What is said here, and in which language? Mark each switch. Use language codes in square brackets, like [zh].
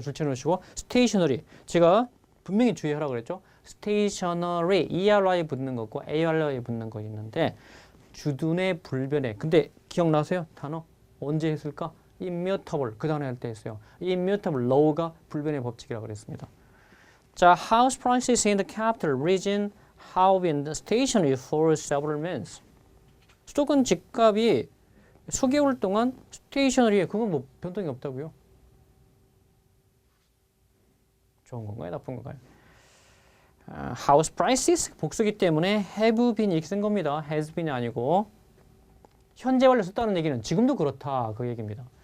[ko] 줄쳐 놓으시고 stationary. 제가 분명히 주의하라고 그랬죠. stationary, ERI 붙는 거 있고 ARI 붙는 거 있는데 주둔의 불변의. 근데 기억나세요? 단어 언제 했을까? immutable 그 단어 할 때 했어요. immutable law가 불변의 법칙이라고 그랬습니다. [en] 자, house prices in the capital region have been stationary for several months. [ko] 수도권 집값이 수개월 동안 스테이셔너리에 그건 뭐 변동이 없다고요? 좋은 건가요? 나쁜 건가요? house prices 복수기 때문에 have been 이렇게 쓴 겁니다. has been이 아니고 현재 완료 썼다는 얘기는 지금도 그렇다 그 얘기입니다.